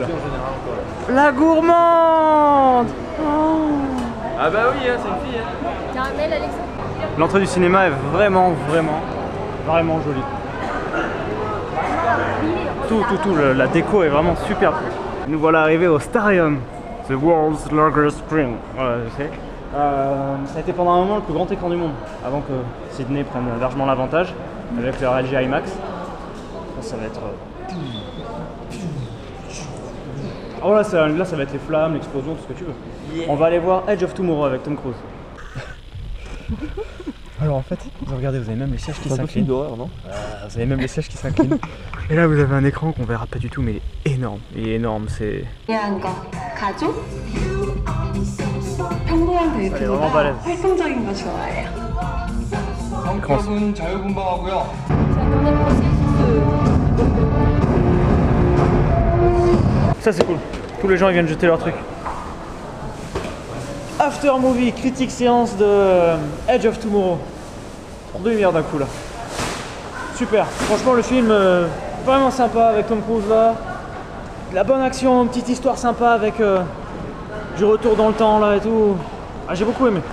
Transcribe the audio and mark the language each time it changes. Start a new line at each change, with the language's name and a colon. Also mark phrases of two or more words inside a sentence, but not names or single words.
French: La gourmande. Oh. Ah bah oui, hein, c'est une fille. Hein. Caramel, Alexandre. L'entrée du cinéma est vraiment jolie. Tout, la déco est vraiment superbe. Nous voilà arrivés au Starium,
English: the world's largest screen.
French: Voilà, je sais. Ça a été pendant un moment le plus grand écran du monde, avant que Sydney prenne largement l'avantage avec leur LG IMAX. Ça va être... Oh là ça va être les flammes, l'explosion, tout ce que tu veux. Yeah. On va aller voir Edge of Tomorrow avec Tom Cruise. Alors en fait, vous regardez, vous avez même les sièges qui s'inclinent. d'horreur, non? Vous avez même les sièges qui s'inclinent. Et là vous avez un écran qu'on verra pas du tout, mais il est énorme. Il est énorme, c'est...
Korean: 가족?
French: vraiment
Korean: 평범한 데이트보다
French: balèze.
Korean: 활동적인 거 좋아해요. 성격은 자유분방하고요.
French: Ça c'est cool. Tous les gens ils viennent jeter leur truc.
English: After movie,
French: critique séance de Edge of Tomorrow. En 2 milliards d'un coup là. Super. Franchement le film vraiment sympa avec Tom Cruise là. De la bonne action, une petite histoire sympa avec du retour dans le temps là et tout. Ah j'ai beaucoup aimé.